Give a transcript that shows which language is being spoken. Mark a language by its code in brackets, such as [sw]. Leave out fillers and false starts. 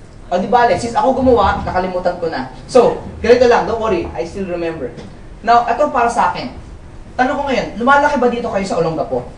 [tl] O di bale, since ako gumawa, nakalimutan ko na. [en] So, [tl] ganito lang, [en] don't worry, I still remember. [tl] Now, ito para sa akin. Tanong ko ngayon, lumalaki ba dito kayo sa Olongapo?